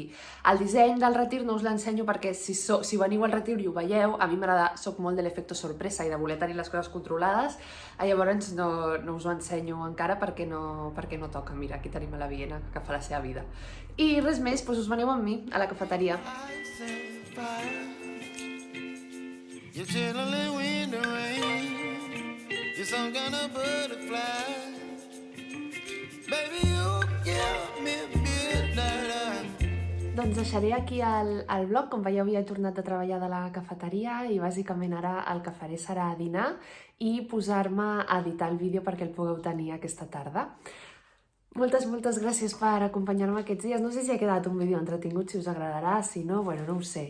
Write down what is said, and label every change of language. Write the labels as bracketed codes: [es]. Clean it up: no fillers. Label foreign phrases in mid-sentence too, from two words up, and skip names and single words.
[ca] El disseny del retir no us l'ensenyo perquè si veniu al retir i ho veieu, a mi m'agrada, soc molt de l'efecte sorpresa i de voler tenir les coses controlades, llavors no us ho ensenyo encara perquè no toca. Mira, aquí tenim a la Viena, que fa la seva vida. I res més, doncs us veniu amb mi a la cafeteria. [en] Ice and fire. You're chilling in the rain. You're some kind of butterfly. Baby, you give me midnight. [ca] Doncs deixaré aquí el vlog. Com veieu, ja he tornat a treballar de la cafeteria i bàsicament ara el que faré serà dinar i posar-me a editar el vídeo perquè el pugueu tenir aquesta tarda. Moltes gràcies per acompanyar-me aquests dies. No sé si ha quedat un vídeo entretingut, si us agradarà, si no, bueno, no ho sé.